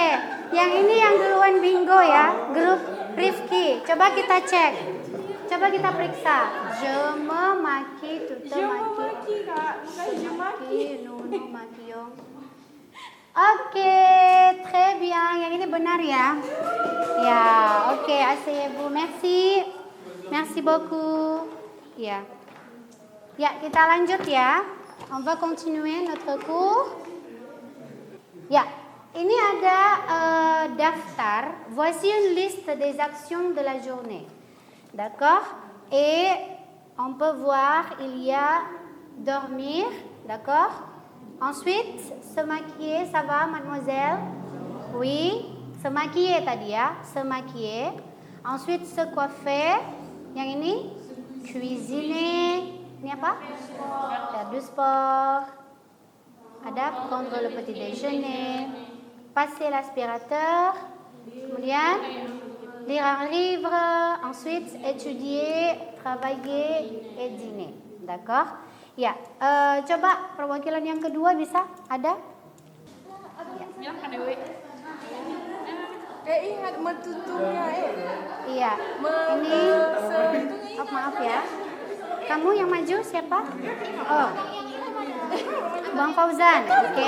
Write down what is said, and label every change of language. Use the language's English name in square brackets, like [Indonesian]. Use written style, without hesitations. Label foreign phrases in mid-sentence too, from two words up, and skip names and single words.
[Indonesian] Yang ini yang duluan bingo ya, grup Rifki. Coba kita cek, coba kita periksa. [French] Je me maquille, tu te maquilles. [Indonesian] Kak, bukan [French] je maquille. Nous nous maquillons. Oke, très bien. [Indonesian] Yang ini benar ya. Ya, oke. [French] Asseyez-vous. Merci. Merci beaucoup. [Indonesian] Ya. Ya, kita lanjut ya. [French] On va continuer notre cours. [Indonesian] Ya, ini ada daftar. [French] Voici une liste des actions de la journée. D'accord? Et on peut voir, il y a dormir. D'accord? Ensuite, se maquiller, ça va, mademoiselle? Oui, se maquiller [Indonesian] tadi ya, [French] se maquiller. Ensuite, se coiffer. [Indonesian] Yang ini? Cuisiner. Ini apa? [French] Faire du sport. Ada prendre le petit déjeuner. Passer l'aspirateur. Kemudian, lire un livre. Ensuite, étudier, travailler et dîner. D'accord? [Indonesian] Ya, coba perwakilan yang kedua bisa? Ada? Silakan Dewi. Ingat metutupnya Iya. Ini maaf ya. Kamu yang maju siapa? Oh. Bang Fauzan. Oke.